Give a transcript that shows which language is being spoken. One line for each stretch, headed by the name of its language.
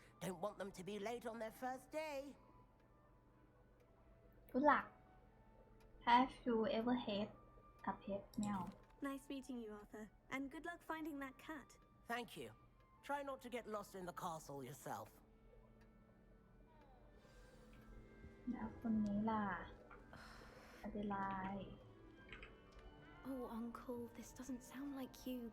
English: Don't want them to be late on their first day. Good luck. Have you ever had a pet?
Thai: ไม่เอา
English: Nice meeting you, Arthur. And good luck finding that cat. Thank you. Try not to get lost in the castle yourself.
Thai: แล้วคนนี้ล่ะ Adelaide
English: Oh, Uncle, this doesn't sound like you.